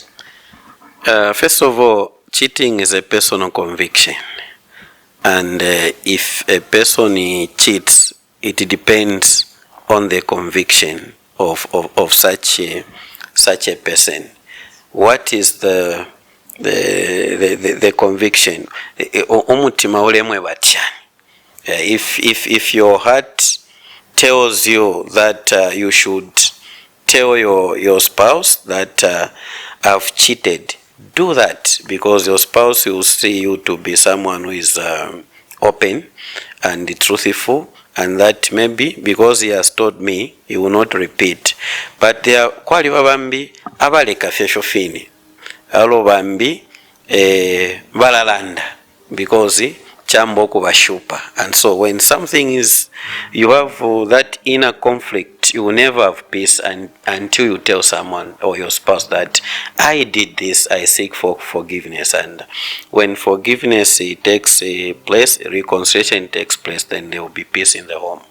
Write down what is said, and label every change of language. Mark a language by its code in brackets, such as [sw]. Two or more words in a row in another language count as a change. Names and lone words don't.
[en] First of all, cheating is a personal conviction, and if a person cheats, it depends on the conviction of such a person. What is the conviction? [bem] Umutima ulemwe batyani. [en] If your heart tells you that you should tell your spouse that I've cheated, do that, because your spouse will see you to be someone who is open and truthful, and that maybe because he has told me, he will not repeat. But there are [bem] kwali babambi abaleka fyesho fini, alo bambi balalanda because chambo kubashupa. [en] And so when something is, you have that inner conflict, you will never have peace until you tell someone or your spouse that I did this, I seek for forgiveness. And when forgiveness takes place, reconciliation takes place, then there will be peace in the home.